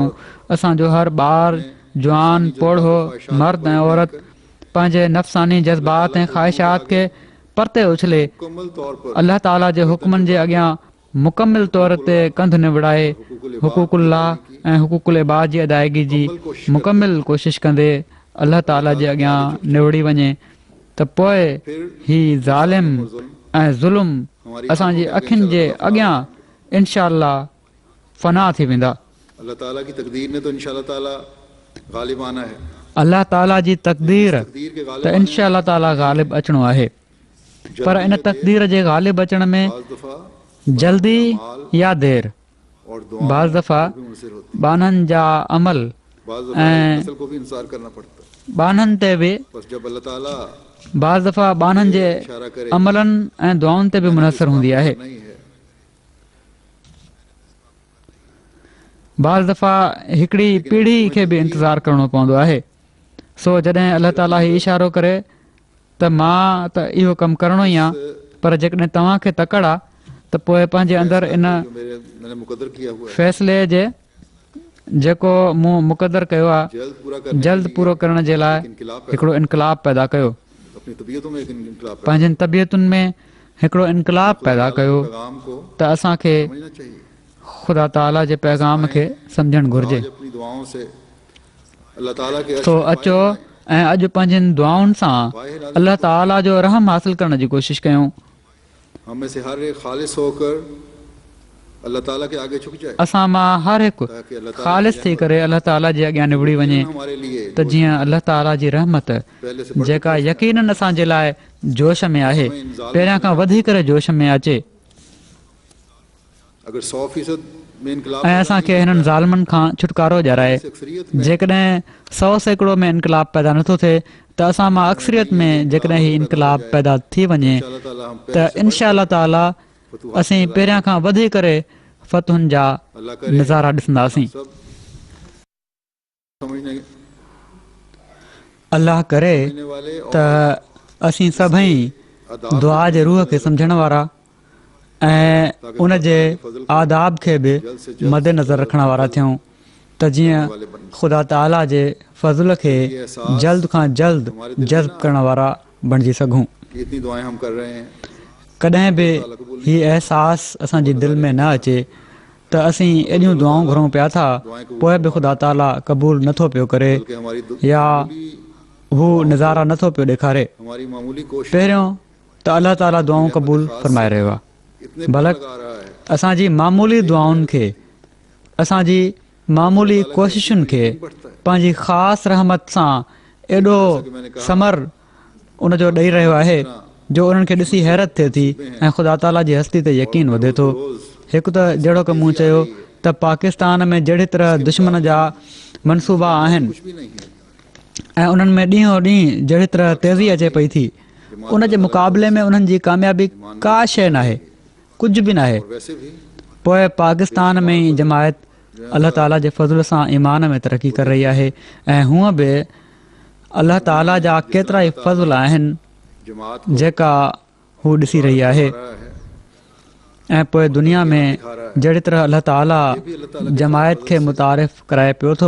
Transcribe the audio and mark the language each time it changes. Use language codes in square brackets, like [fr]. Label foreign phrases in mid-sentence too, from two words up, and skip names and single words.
[sd] असांजो हर ॿार जवान पोढ़ो मर्द ऐं औरत पंहिंजे नफ़्सानी जज़्बात ऐं ख़्वाहिशात खे परते उछले अल्लाह ताला जे हुक्मनि जे अॻियां मुकमिल तौर ते कंधु निवड़ाए हुकूकुल्लाह ऐं हुकूकुल इबाद जी अदायगी जी मुकमिल कोशिशि कंदे अल्लाह ताला जे अॻियां निवड़ी वञे त पोइ ही ज़ालिम ऐं ज़ुल्म असांजी अखियुनि जे अॻियां [ar] إن شاء الله [sd] फना थी वेंदा। [ur] अल्लाह ताला की तकदीर ने तो इंशाअल्लाह ताला गालिब आना है। [sd] अल्लाह ताला जी तक़दीर [ur] तकदीर के [sd] त [ur] गालिब [ar] إن شاء الله [sd] ताला ग़ालिब अचिणो आहे, पर इन तक़दीर जे ग़ालिब अचण में बाज़ दफ़ा [ur] जल्दी या देर, और बाज़ दफ़ा भी मुनसिर होती [sd] बाननि जा अमल बाज़ दफ़ा ऐं [ur] नस्ल को भी इंतजार करना पड़ता है। [sd] बाननि ते बि, [ur] बस जब अल्लाह ताला [sd] बाज़ दफ़ा बाननि जे [ur] इशारा करे [sd] अमलनि ऐं दुआउनि ते बि मुनसर हूंदी आहे। [ur] नहीं है, [sd] बाज़ दफ़ा हिकिड़ी पीढ़ी खे बि इंतज़ारु करिणो पवंदो आहे। सो जॾहिं अल्लाह ताला हीउ इशारो करे त मां त इहो कमु करिणो ई आहे, पर जेकॾहिं तव्हांखे तकड़ि आहे त पोइ पंहिंजे अंदरि इन [ur] जो मैंने मुक़द्दर किया हुआ है [sd] फ़ैसिले जे जेको मूं मुक़दर कयो आहे जल्द पूरो करण जे लाइ हिकिड़ो इनकलाब पैदा कयो, [ur] अपनी तबीयतों में एक इनकलाब [sd] पंहिंजनि तबियतुनि में हिकिड़ो इनकलाब पैदा कयो [ur] पैगाम को [sd] त असांखे [ur] समझना चाहिए। [sd] ख़ुदा ताला जे पैगाम खे सम्झणु घुरिजे। [ur] आज अपनी दुआओं से अल्लाह ताला के [sd] सो अचो ऐं अॼु पंहिंजनि दुआउनि सां अल्लाह ताला जो रहम हासिल करण जी कोशिशि कयूं। [ur] हम में से हर एक खालिस होकर अल्लाह ताला के आगे झुक जाए, [sd] असां मां हर हिकु ख़ालिस थी करे अल्लाह ताला जे अॻियां निबड़ी वञे, [ur] हमारे लिए [sd] त जीअं अल्लाह ताला जी रहमत [ur] पहले से [sd] जेका यकीनन असांजे लाइ जोश में आहे, पहिरियां खां वधी करे जोश में अचे [ur] अगर 100% में इनकलाब [sd] ऐं असांखे हिननि ज़ालिमनि खां छुटकारो ॾियाराए। [ur] अक्सरियत [sd] जेकॾहिं 100% में इनकलाब पैदा नथो थिए त असां मां अक्सरियत में जेकॾहिं ही इनकलाब पैदा थी वञे [ur] अल्लाह ताला हम [sd] त [ar] إن شاء الله [sd] ताला असीं पहिरियां खां वधी करे फ़तहुनि जा अल्लाह करे नज़ारा ॾिसंदासीं। [ur] सब समझने [sd] अल्लाह करे [ur] वाले और [sd] त असीं सभई दुआ जे रूह खे सम्झण वारा ऐं उन जे आदाब खे बि मद्देनज़र रखण वारा थियूं, त जीअं ख़ुदा ताला जे फज़ल खे जल्द खां जल्द जज़्ब करण वारा बणिजी सघूं। [ur] कि इतनी दुआएं हम कर रहे हैं, [sd] कॾहिं बि हीउ अहसासु असांजे दिलि में न अचे त असीं एॾियूं दुआऊं घुरूं पिया था, पोइ बि ख़ुदा ताला क़बूल नथो पियो करे [ur] कि हमारी [sd] या हू नज़ारा नथो पियो ॾेखारे। [ur] हमारी मामूली कोशिश [sd] पहिरियों त अल्लाह ताला दुआऊं क़बूल फरमाए रहियो आहे, [ur] इतने बल्कि लगा रहा है [sd] असांजी मामूली दुआउनि खे, असांजी मामूली कोशिशुनि खे पंहिंजी ख़ासि रहमत सां एॾो समर उनजो ॾेई रहियो आहे जो उन्हनि खे ॾिसी हैरत थिए थी ऐं ख़ुदा ताला जी हस्ती ते यकीन वधे थो। हिकु त जहिड़ो की मूं चयो त पाकिस्तान में जहिड़ी तरह दुश्मन जा मनसूबा आहिनि [ur] कुछ भी नहीं है। [sd] ऐं उन्हनि में ॾींहों ॾींहुं जहिड़ी तरह तेज़ी अचे पई थी, उन जे मुक़ाबले में उन्हनि जी कामयाबी का शइ नाहे, कुझु बि नाहे। [ur] वैसे भी [sd] पोइ पाकिस्तान में ई जमायत अल्लाह ताला जे फज़ल सां ईमान में तरक़ी करे रही आहे ऐं हूअं बि अल्लाह ताला जा केतिरा ई फज़ल आहिनि जमात जेका हू ॾिसी रही आहे। [ur] है [sd] ऐं पोइ दुनिया में जहिड़ी तरह अल्लाह ताला जमायत खे मुतारिफ़ कराए पियो थो